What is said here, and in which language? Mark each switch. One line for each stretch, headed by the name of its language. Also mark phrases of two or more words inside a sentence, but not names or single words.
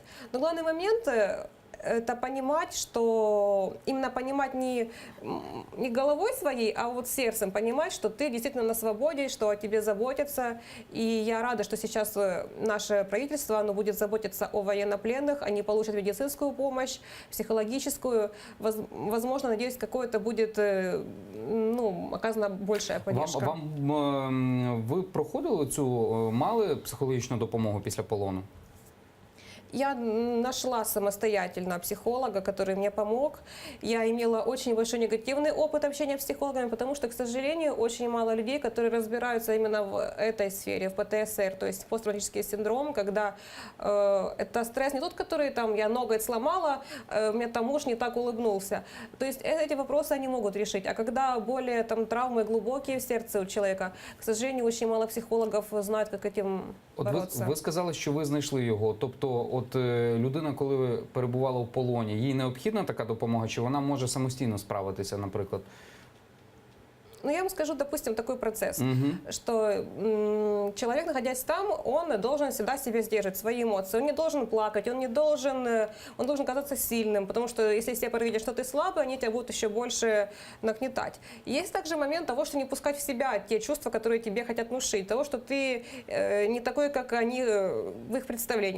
Russian: Но главный момент это понимать, что именно понимать не головой своей, а вот сердцем понимать, что ты действительно на свободе, что о тебе заботятся. И я рада, что сейчас наше правительство, оно будет заботиться о военнопленных, они получат медицинскую помощь, психологическую. Возможно, надеюсь, какое-то будет, ну, оказана большая поддержка.
Ukrainian: Ви проходили мали психологічну допомогу після полону?
Russian: Я нашла самостоятельно психолога, который мне помог. Я имела очень большой негативный опыт общения с психологами, потому что, к сожалению, очень мало людей, которые разбираются именно в этой сфере, в ПТСР, то есть посттравматический синдром, когда это стресс не тот, который там я ноготь сломала, мне там муж не так улыбнулся. То есть эти вопросы они могут решить. А когда более там травмы глубокие в сердце у человека, к сожалению, очень мало психологов знают, как этим бороться.
Ukrainian: Ви сказали, що ви знайшли його. Тобто, от людина, коли перебувала в полоні, їй необхідна така допомога, чи вона може самостійно справитися, наприклад?
Russian: Ну, я вам скажу, допустим, такой процесс, Угу. что человек, находясь там, он должен всегда себе сдерживать свои эмоции. Он не должен плакать, он должен казаться сильным, потому что если все увидят, что ты слабый, они тебя будут еще больше нагнетать. Есть также момент того, что не пускать в себя те чувства, которые тебе хотят внушить, того, что ты не такой, как они в их представлении.